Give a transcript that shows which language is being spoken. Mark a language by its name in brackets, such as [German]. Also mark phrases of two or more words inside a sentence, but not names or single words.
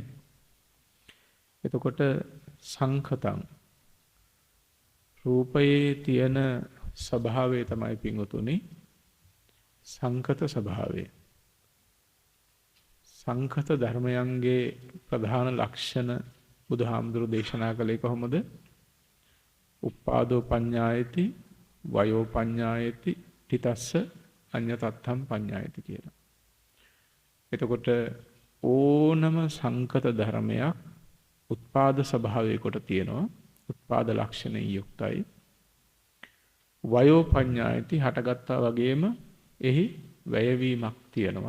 [Sinhala] එතකොට සංකතං රූපයේ තියෙන ස්වභාවය තමයි පින්වතුනි සංකත ස්වභාවය. සංකත ධර්මයන්ගේ ප්‍රධාන ලක්ෂණ බුදුහාමුදුරු දේශනා කළේ කොහොමද? [Pali] උප්පාදෝ පඤ්ඤායති වයෝ පඤ්ඤායති තිතස්ස අඤ්ඤතත්තම් පඤ්ඤායති කියලා. [Sinhala] එතකොට ඕනම සංකත ධර්මයක් උත්පාද ස්වභාවය කොට තියෙනවා. උත්පාද ලක්ෂණයෙන් යුක්තයි. [Pali] වයෝ පඤ්ඤායති [Sinhala] හටගත්තා වගේම එහි වැයවීමක් තියෙනවා.